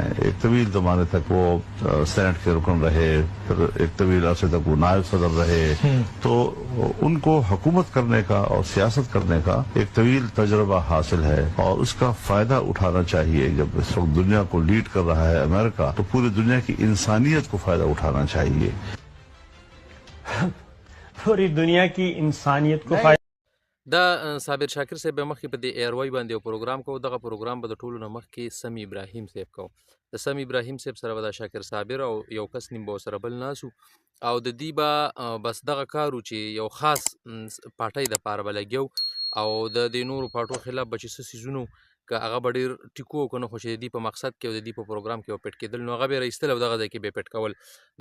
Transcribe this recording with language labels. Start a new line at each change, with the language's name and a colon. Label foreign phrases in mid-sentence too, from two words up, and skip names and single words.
Urdu: ایک طویل زمانے تک وہ سینٹ کے رکن رہے، پھر ایک طویل عرصے تک وہ نائب صدر رہے، تو ان کو حکومت کرنے کا اور سیاست کرنے کا ایک طویل تجربہ حاصل ہے اور اس کا فائدہ اٹھانا چاہیے. جب اس وقت دنیا کو لیڈ کر رہا ہے امریکہ تو پوری دنیا کی انسانیت کو فائدہ اٹھانا چاہیے. پوری دنیا کی انسانیت کو فائدہ.
Pashto: دا صابر شاکر صاحب به مخکې په دې ایروای باندې یو پروګرام کوو، دغه پروګرام به د ټولو نه مخکې سمی ابراهیم صاحب کوو. د سمی ابراهیم صاحب سره به دا شاکر صابر او یو کس نیم به ورسره بل ناست وو او د دې به بس دغه کار و چې یو خاص پارټۍ دپاره به لګیا او د دې نورو پارټو خلاف به چې څه څیزونه که هغه به ډېر ټیکو او که نه خو چې د دې په مقصد کې او د دې په پروګرام کې به پټ کېدل، نو هغه به یې راایستل او دغه ځای کې به یې پټ کول.